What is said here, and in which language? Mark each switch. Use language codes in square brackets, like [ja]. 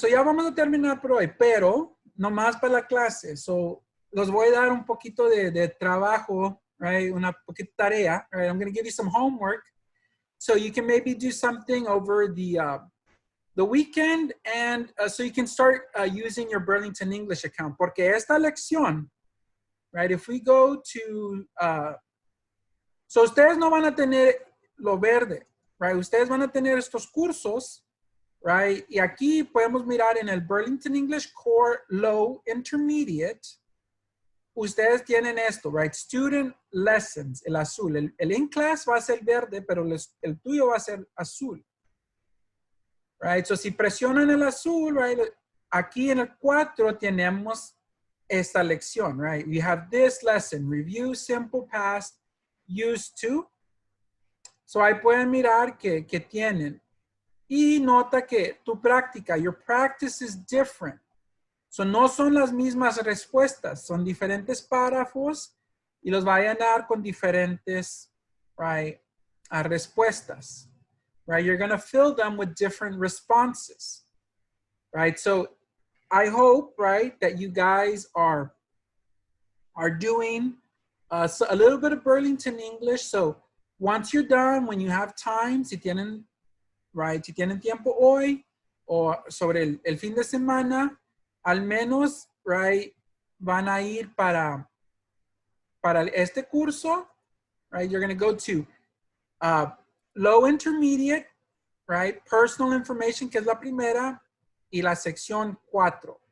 [es] So ya vamos a terminar por hoy, pero no más para la clase. So los voy a dar un poquito de trabajo, right? Una poquita tarea, right? [en] I'm going to give you some homework so you can maybe do something over the weekend, and so you can start using your Burlington English account. [es] Porque esta lección, right? [en] If we go to, [es] so ustedes no van a tener lo verde, right? Ustedes van a tener estos cursos, right? Y aquí podemos mirar en el Burlington English Core Low Intermediate. Ustedes tienen esto, right? Student Lessons, el azul. El in-class va a ser verde, pero el tuyo va a ser azul. Right? So si presionan el azul, right? Aquí en el 4 tenemos esta lección, right? [en] We have this lesson, review simple past, used to. [es] So ahí pueden mirar que tienen. Y nota que tu práctica, [en] your practice is different. [es] So no son las mismas respuestas, son diferentes párrafos y los va a llenar con diferentes, right, respuestas. [en] Right? You're going to fill them with different responses. Right? So I hope, right, that you guys are doing so a little bit of Burlington English. So once you're done, when you have time, [es] si tienen, right, si tienen tiempo hoy o sobre el fin de semana, al menos, right, van a ir para este curso, right? [en] You're going to go to low intermediate, right? [es] Personal information, que es la primera, y la sección 4.